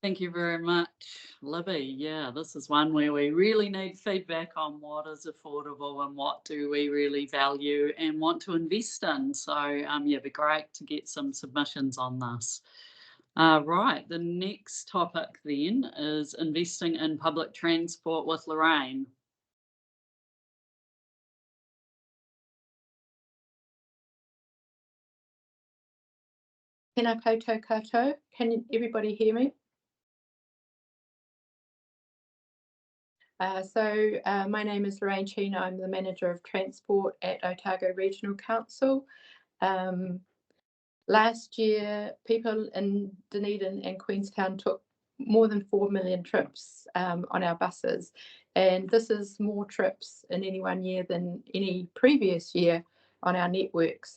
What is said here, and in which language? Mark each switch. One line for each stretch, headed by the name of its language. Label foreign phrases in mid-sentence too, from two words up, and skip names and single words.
English: Thank you very much, Libby. Yeah, this is one where we really need feedback on what is affordable and what do we really value and want to invest in. So yeah, it'd be great to get some submissions on this. Right, the next topic then is investing in public transport with Lorraine.
Māori: Tēnā koutou katoa.
English: Can everybody hear me? My name is Lorraine Chena. I'm the Manager of Transport at Otago Regional Council. Last year, people in Dunedin and Queenstown took more than 4 million trips on our buses, and this is more trips in any one year than any previous year on our networks.